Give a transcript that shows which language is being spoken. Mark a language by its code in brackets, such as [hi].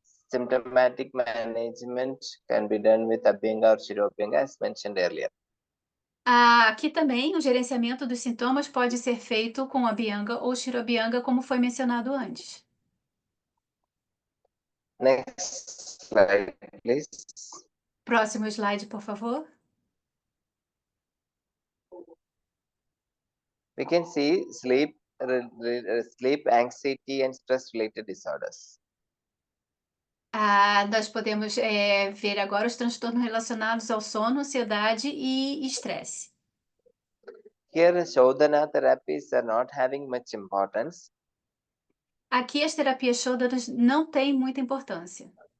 [en] symptomatic management can be done with Abhyanga or Shirobhyanga as mentioned earlier. [pt] Aqui também o gerenciamento dos sintomas pode ser feito com Abhyanga ou Shirobhyanga, como foi mencionado antes. [en] Next slide, please. [pt] Próximo slide, por favor. [en] We can see sleep, sleep anxiety and stress related disorders. [pt] Nós podemos ver agora os transtornos relacionados ao sono, ansiedade e estresse. [en] Here, Shodhana therapies are not having much importance. [pt] Aqui as terapias Shodanas não têm muita importância.